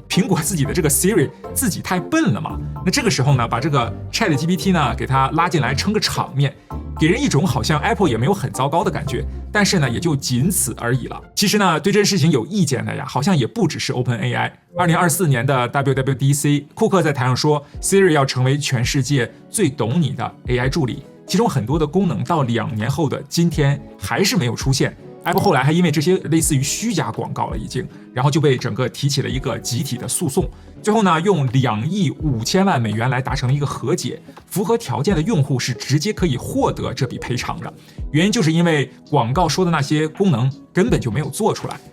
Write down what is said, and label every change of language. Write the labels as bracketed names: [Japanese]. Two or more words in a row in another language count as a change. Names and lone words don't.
[Chinese] 蘋果自己的这个 Siri 自己太笨了嘛，那这個時候呢，把這個 ChatGPT 呢給它拉進來撐個場面，給人一種好像 Apple 也沒有很糟糕的感覺，但是呢也就僅此而已了。其實呢對這件事情有意見的呀，好像也不只是 OpenAI。2024年的 WWDC， 庫克在台上說 Siri 要成為全世界最懂你的 AI 助理，其中很多的功能到2年後的今天還是沒有出現。Apple 後來還因為這些類似於虛假廣告了已經，然後就被整個提起了一個集體的訴訟，最後呢用2億5千萬美元來達成了一個和解，符合條件的用戶是直接可以獲得這筆賠償的，原因就是因為廣告說的那些功能根本就沒有做出來。